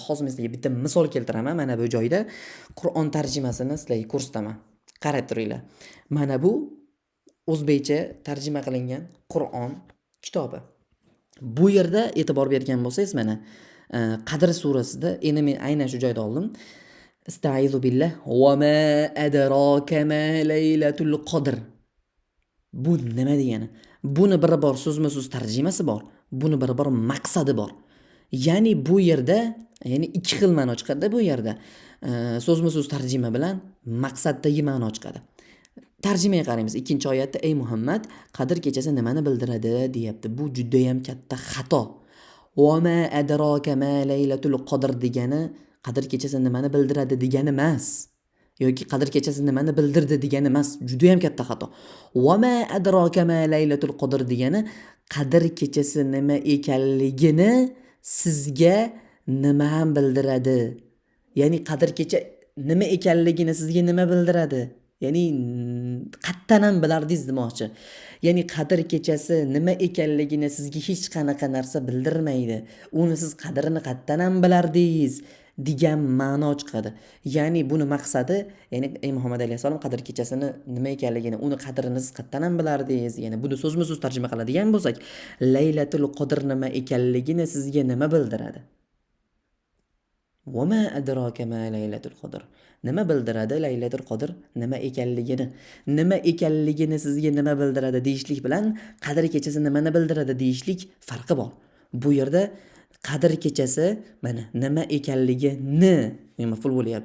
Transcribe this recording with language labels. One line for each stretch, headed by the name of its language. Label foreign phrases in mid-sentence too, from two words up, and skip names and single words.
Uzbek: Hozir men sizlarga bitta misol keltiraman. Mana bu joyda Qur'on tarjimasini sizlarga ko'rsataman. Qarab turinglar. Mana bu o'zbekcha tarjima qilingan Qur'on kitobi. Bu yerda e'tibor bergan bo'lsangiz, mana Qadr surasida, endi men aynan shu joyda oldim.
Arabic: أستعيذ بالله وما أدراك ما ليلة القدر.
Uzbek: Bu nima degani? Buni bir bor so'zma-so'z tarjimasi bor, buni bir bor maqsadi bor. Ya'ni bu yerda, ya'ni ikki xil ma'no chiqadi bu yerda. So'zma-so'z tarjima bilan maqsaddagi ma'no chiqadi. Tarjimaga qaraymiz. Ikkinchi oyatda ey Muhammad, Qadr kechasi nimani bildiradi deyapti. Bu juda ham katta xato.
Arabic: وما أدراك ما ليلة القدر
Uzbek: degani Qadr kechasi nimani bildiradi degani emas. Yoki Qadr kechasi nimani bildirdi degani emas. Juda ham katta xato.
Arabic: وما أدراك ما ليلة القدر
Uzbek: degani Qadr kechasi nima ekanligini sizga nima ham bildiradi. Ya'ni Qadr kecha nima ekanligini sizga nima bildiradi? Ya'ni qattan ham bilardingiz demoqchi. Ya'ni Qadr kechasi nima ekanligini sizga hech qanaqa narsa bildirmaydi. Uni siz qadrini qattan ham bilardingiz degan ma'no chiqadi. Ya'ni buni maqsadi, ya'ni ey Muhammad alayhisalom Qadr kechasini nima ekanligini, uni qadrini siz qattan ham bilardingiz. Ya'ni buni so'zma-so'z tarjima qiladigan bo'lsak, Laylatul Qadr nima ekanligini sizga nima bildiradi?
Arabic: وما أدراك ما ليلة القدر.
Uzbek: Nima bildiradi Laylatul Qadr nima ekanligini? Nima ekanligini sizga nima bildiradi deyishlik bilan Qadr kechasi nimani bildiradi deyishlik farqi bor. Bu yerda Qadr kechasi mana nima ekanligini, maf'ul bo'lyapti.